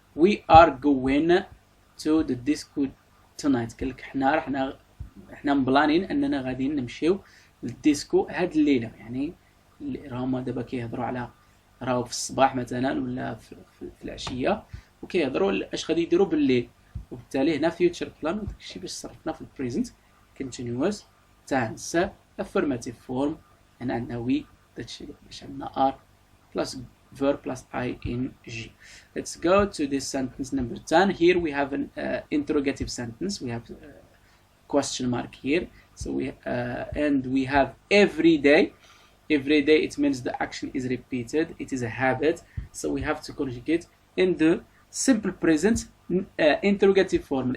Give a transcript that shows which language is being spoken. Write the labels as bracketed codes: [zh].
[en] We are going to the disco tonight. [ar] قالك احنا مبلانين اننا غاديين نمشيو للديسكو هاد الليله، يعني راهما دابا كيهضروا على راهو في الصباح مثلا ولا في العشيه، وكيهضروا اش غادي يديروا بالليل، وبالتالي هنا [en] future plan [ar] داكشي باش صرفنا في [en] البريزنت continuous tense affirmative form, [ar] هنا عندنا وي داكشي باش عندنا [en] Are plus verb plus ing. Let's go to this sentence number 10. Here we have an interrogative sentence. We have a question mark here. So and we have every day. Every day it means the action is repeated. It is a habit. So we have to conjugate in the simple present interrogative form.